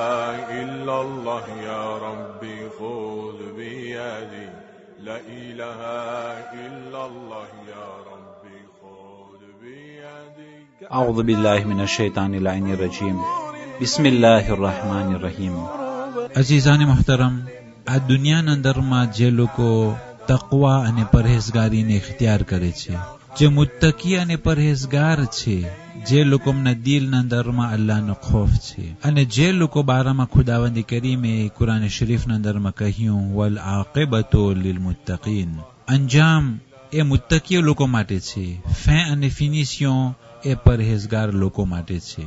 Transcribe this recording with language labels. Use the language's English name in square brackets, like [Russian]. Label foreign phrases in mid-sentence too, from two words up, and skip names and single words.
[Arabic] إلا الله يا ربي خذ بيدي لا إله إلا الله يا ربي خذ بيدي أعوذ بالله من الشيطان اللعين الرجيم بسم الله الرحمن الرحيم [Gujarati] અજીઝાન મોહતરમ, આ દુનિયાના અંદરમાં જે લોકો તકવા અને પરહેઝગારીને ઇખ્તિયાર કરે છે, જે મુત્તકી અને પરહેઝગાર છે, જે લોકોના દિલના અંદરમાં અલ્લાહનો ખૌફ છે, અને જે લોકો બારામાં ખુદાવંદી કરીમે કુરાન શરીફના અંદરમાં કહ્યું [Arabic] والعاقبة للمتقين, [Gujarati] અંજામ એ મુત્તકી લોકો માટે છે, ફે અને ફિનિશિયો એ પરહેઝગાર લોકો માટે છે.